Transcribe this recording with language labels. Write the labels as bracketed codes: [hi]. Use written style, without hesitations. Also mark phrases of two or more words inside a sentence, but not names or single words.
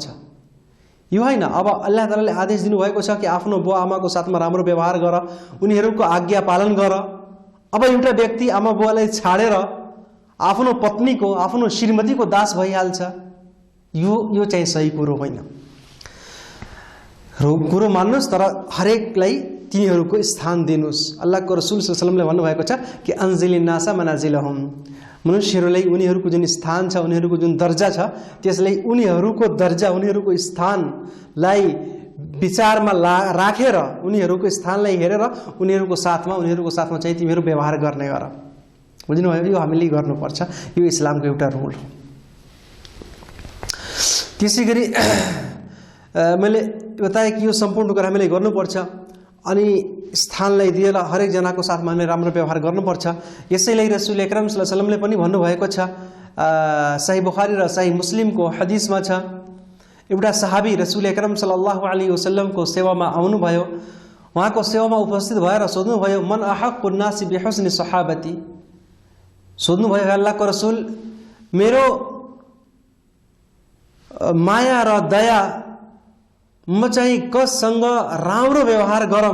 [ne] यो होइन, अब [ar] الله تعالى [ne] आदेश दिनुभएको छ कि आफ्नो बुवा आमाको साथमा राम्रो व्यवहार गर, उनीहरूको आज्ञा पालन गर। अब एउटा व्यक्ति आमा बुवालाई छाडेर आफ्नो पत्नीको, आफ्नो श्रीमतीको दास भइहाल्छ, यो चाहिँ सही कुरो होइन। कुरो मान्नुहोस्, तर हरेकलाई तिनीहरूको स्थान दिनुहोस्। अल्लाहको [ar] رسول صلى الله عليه وسلم [ne] भन्नुभएको छ कि [ar] أنزلوا الناس منازلهم, [ne] मनुष्यहरूलाई उनीहरूको जुन स्थान छ, उनीहरूको जुन दर्जा छ, त्यसलाई उनीहरूको दर्जा, उनीहरूको स्थानलाई विचारमा राखेर, उनीहरूको स्थानलाई हेरेर उनीहरूको साथमा चाहिँ तिमीहरू व्यवहार गर्ने गर। बुझ्नुभयो? यो हामीले गर्नुपर्छ, यो इस्लामको एउटा रुल हो। त्यसै गरी मैले बताएँ कि यो सम्पूर्ण कुरा हामीले गर्नुपर्छ। अनि स्थानलाई दिएर हरेक जनाको साथमा हामीले राम्रो व्यवहार गर्नुपर्छ। यसैलाई [ar] الرسول الأكرم صلى الله عليه وسلم [ne] पनि भन्नुभएको छ। सही बुखारी र सही मुस्लिमको हदिसमा छ, एउटा सहाबी [ar] الرسول الأكرم صلى الله عليه وسلم [ne] सेवामा आउनुभयो। उहाँको सेवामा उपस्थित भएर सोध्नुभयो, [ar] من أحق الناس بحسن صحابتي. [ne] सोध्नुभयो, अल्लाहको रसुल, मेरो माया र दया म चाहिँ कससँग राम्रो व्यवहार गरौँ?